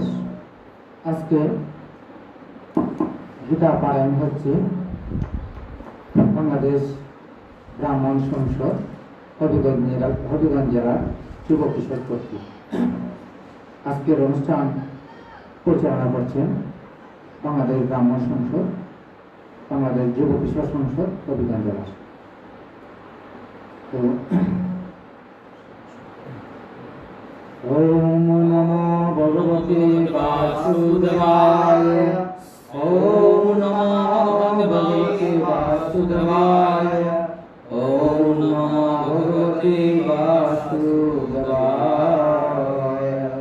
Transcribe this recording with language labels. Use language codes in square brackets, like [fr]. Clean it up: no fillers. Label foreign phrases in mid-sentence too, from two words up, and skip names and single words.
[bn] আজকে গীতা পারায়ণ হচ্ছে বাংলাদেশ ব্রাহ্মণ সংসদ হবিগঞ্জ জেলার যুব কিশোর কর্তৃক। আজকের অনুষ্ঠান পরিচালনা করছেন বাংলাদেশ ব্রাহ্মণ সংসদ, বাংলাদেশ যুব কিশোর সংসদ হবিগঞ্জ জেলা। [sa] তো ওম নমো ভগবতে বাসুদেবায়, ওম নমো ভগবতে বাসুদেবায়, ওম নমো ভগবতে বাসুদেবায়।